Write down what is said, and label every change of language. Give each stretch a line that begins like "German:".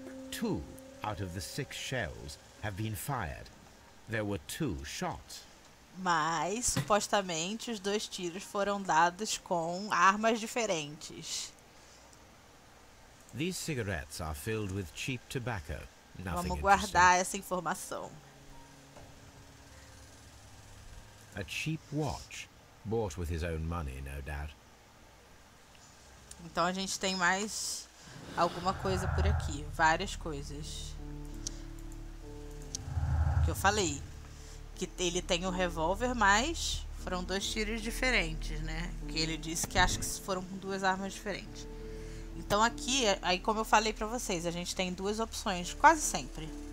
English: Two out of the 6 shells have been fired. There were 2 shots.
Portuguese: Mas, supostamente, os 2 tiros foram dados com armas diferentes.
English: These cigarettes are filled with cheap tobacco. Nothing
Portuguese: Vamos
English: interesting.
Portuguese: guardar essa informação.
English: A cheap watch, bought with his own money, no doubt.
Portuguese: Então a gente tem mais alguma coisa por aqui. Várias coisas. Que eu falei. Que ele tem o revólver, mas foram 2 tiros diferentes, né? Que ele disse que acha que foram com 2 armas diferentes. Então aqui, aí como eu falei pra vocês, a gente tem 2 opções, quase sempre.